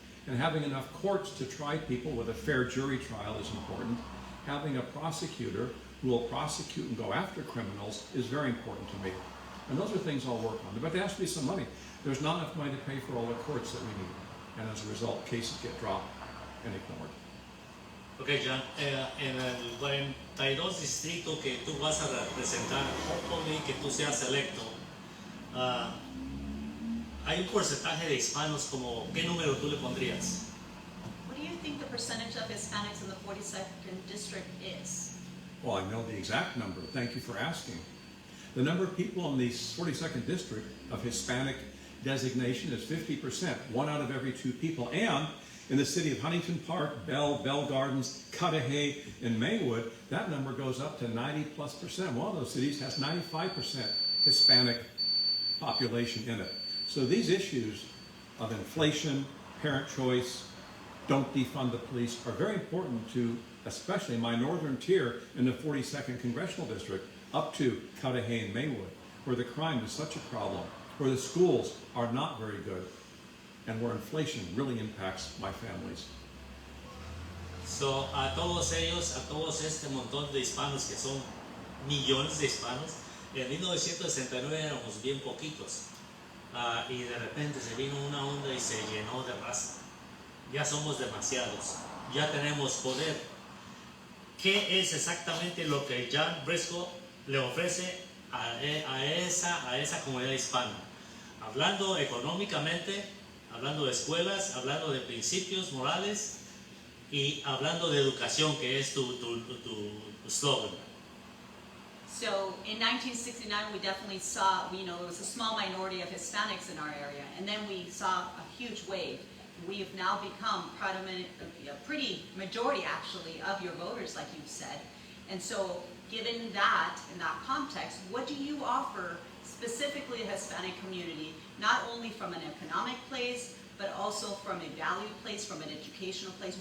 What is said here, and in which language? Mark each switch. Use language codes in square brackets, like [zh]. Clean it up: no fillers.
[en] And having enough courts to try people with a fair jury trial is important. Having a prosecutor who will prosecute and go after criminals is very important to me. And those are things I'll work on. But there has to be some money. There's not enough money to pay for all the courts that we need. And as a result, cases get dropped and ignored. [es] Ok, John, en el 42 distrito que tú vas a representar, hopefully que tú seas electo, hay un porcentaje de hispanos, como, ¿qué número tú le pondrías? [en] What do you think the percentage of Hispanics in the 42nd district is? Well, I know the exact number. Thank you for asking. The number of people in the 42nd district of Hispanic designation is 50%, 1 out of every 2 people. And in the city of Huntington Park, Bell Gardens, Cudahy, and Maywood, that number goes up to 90+%. One of those cities has 95% Hispanic population in it. So these issues of inflation, parent choice, don't defund the police are very important to especially my northern tier in the 42nd Congressional District up to Cudahy and Maywood, where the crime is such a problem, where the schools are not very good, and where inflation really impacts my families. [es] So, a todos ellos, a todos este montón de hispanos, que son millones de hispanos, en 1969 éramos bien poquitos, y de repente se vino una onda y se llenó de raza. Ya somos demasiados, ya tenemos poder. ¿Qué es exactamente lo que John Briscoe le ofrece a esa comunidad hispana? Hablando económicamente, hablando de escuelas, hablando de principios morales Y hablando de educación, que es tu slogan. [en] So in 1969, we definitely saw, it was a small minority of Hispanics in our area, and then we saw a huge wave. We have now become a pretty majority, actually, of your voters, like you've said. And so, given that, in that context, what do you offer specifically the Hispanic community, not only from an economic place, but also from a value place, from an educational place?